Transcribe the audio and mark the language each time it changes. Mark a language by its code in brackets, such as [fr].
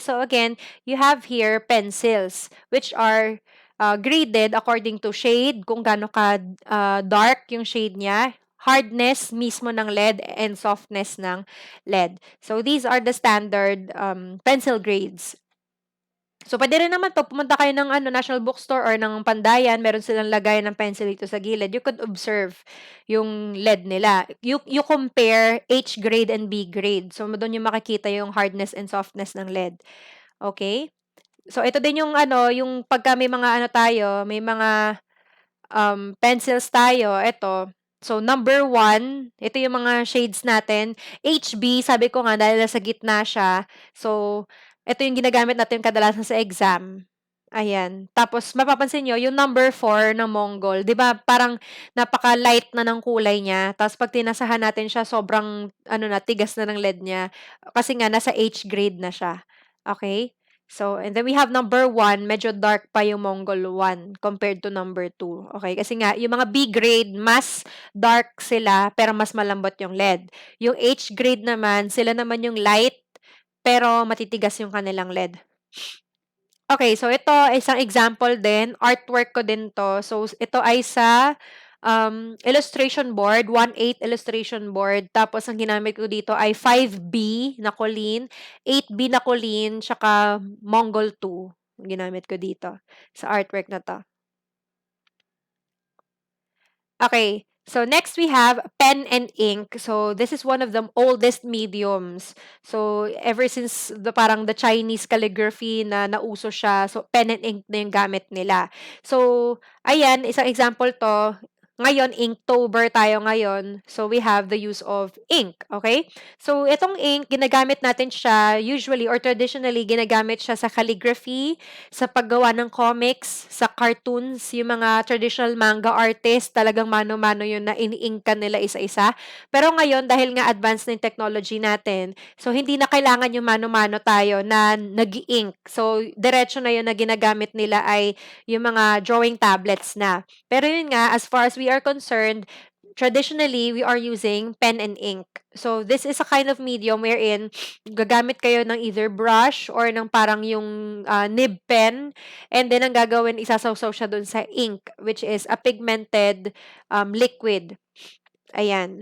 [en] So, again, you have here pencils, which are graded according to shade, [tl] kung gaano ka dark yung shade niya, [en] hardness mismo ng lead, and softness ng lead. So, these are the standard pencil grades. [tl] So, pwede rin naman to, pumunta kayo ng National Bookstore or ng Pandayan, meron silang lagay ng pencil dito sa gilid. [en] You could observe yung lead nila. You compare H grade and B grade. [tl] So, doon yung makikita yung [en] hardness and softness ng lead. Okay? [tl] So, ito din yung yung pagka may mga tayo, may mga pencils tayo, ito. So, number 1, ito yung mga shades natin. HB, sabi ko nga, dahil nasa gitna siya. So, ito yung ginagamit natin kadalasan sa exam. Ayan. Tapos, mapapansin nyo, yung number 4 na Mongol, di ba, parang napaka-light na ng kulay niya. Tapos, pag tinasahan natin siya, sobrang, tigas na ng lead niya. Kasi nga, nasa H grade na siya. Okay? So, and then we have number 1, medyo dark pa yung Mongol 1 compared to number 2. Okay? Kasi nga, yung mga B grade, mas dark sila, pero mas malambot yung lead. Yung H grade naman, sila naman yung light, pero matitigas yung kanilang lead. Okay, so ito isang example din, artwork ko din to. So, ito ay sa illustration board, 1/8 illustration board. Tapos, ang ginamit ko dito ay 5B na colleen, 8B na colleen, tsaka Mongol 2. Ang ginamit ko dito sa artwork na to. Okay. [en] So, next we have pen and ink. So, this is one of the oldest mediums. [tl] So, ever since parang the Chinese calligraphy na nauso siya, so pen and ink na yung gamit nila. So, ayan, isang example to. Ngayon, Inktober tayo ngayon. [en] So, we have the use of ink. [tl] Okay? So, itong ink, ginagamit natin siya usually or traditionally, ginagamit siya sa calligraphy, sa paggawa ng comics, sa cartoons, yung mga traditional manga artist, talagang mano-mano yun na ini-inkan nila isa-isa. Pero ngayon, dahil nga advanced na yung technology natin, so hindi na kailangan yung mano-mano tayo na nag-ink. So, diretso na yun na ginagamit nila ay yung mga drawing tablets na. Pero yun nga, [en] as far as we are concerned, traditionally, we are using pen and ink. So, this is a kind of medium wherein [tl] gagamit kayo ng either brush or ng parang yung nib pen, and then ang gagawin, isasawsaw siya dun sa ink, which is a pigmented liquid. Ayan.